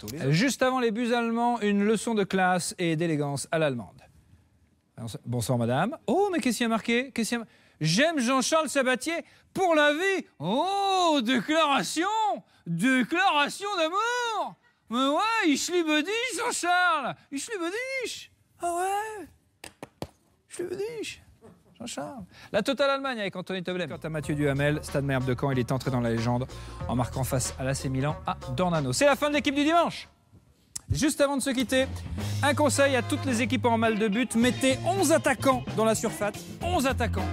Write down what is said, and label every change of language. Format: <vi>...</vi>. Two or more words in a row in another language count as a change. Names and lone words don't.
<fr>Juste avant les buts allemands, une leçon de classe et d'élégance à l'allemande. Bonsoir madame. Oh, mais qu'est-ce qu'il y a marqué? J'aime Jean-Charles Sabatier pour la vie. Oh, déclaration! Déclaration d'amour! Mais ouais,</fr> <de>ich liebe dich, Jean-Charles! Ich liebe dich!</de> <fr>Ah ouais!</fr> <de>Ich liebe dich! Jean-Charles.</de> <fr>La Totale Allemagne avec Anthony Tobelem. Quant à Mathieu Duhamel, Stade Malherbe de Caen, il est entré dans la légende en marquant face à l'AC Milan à Dornano. C'est la fin de l'équipe du dimanche. Juste avant de se quitter, un conseil à toutes les équipes en mal de but, mettez 11 attaquants dans la surface, 11 attaquants.</fr>